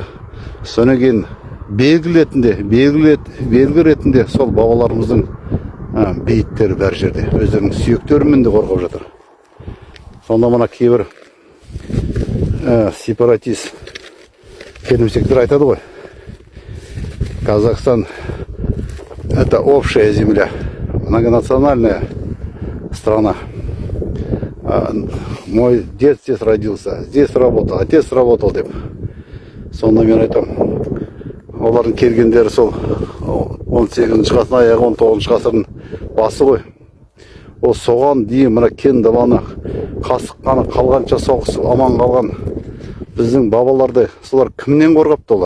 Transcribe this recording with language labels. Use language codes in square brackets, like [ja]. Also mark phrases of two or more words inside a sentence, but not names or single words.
[kk] Содан кейін белгі ретінде сол бабаларымыздың бейіттері бәр жерде. Өздерінің сүйектерімен де қорғап жатыр. Сонда мына кейбір сепаратист келімсектер айтады ғой. [ru] Казахстан – это общая земля, многонациональная страна. Мой дед здесь родился, здесь работал, отец работал деп. [kk] Сонда мен айтам, олардың келгендері сол 18-ші ғасырдың аяғы 19-ші ғасырдың басы ғой. Ол соған дейін мына кен даланы қасыққаны қалғанша соғысып аман қалған біздің бабаларды солар кімнен қорғапты олар?